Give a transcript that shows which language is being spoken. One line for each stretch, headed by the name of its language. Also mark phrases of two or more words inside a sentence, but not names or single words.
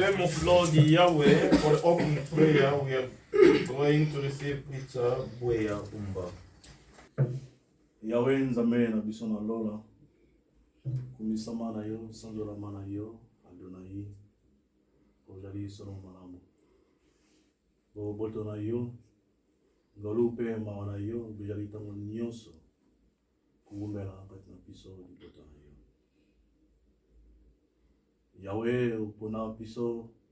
English: of Lord Yahweh, for the opening prayer, we are going to receive Preacher Bweya Umba.
Lingala: Yahweh nzambe na biso na lola kumisama na yo sanzola mana yo Adonai ozali solo malamu bo boto na yo ngolupe mawa na yo bijali tango nyonso kuumbela kati na biso libota na yo Yahweh upona biso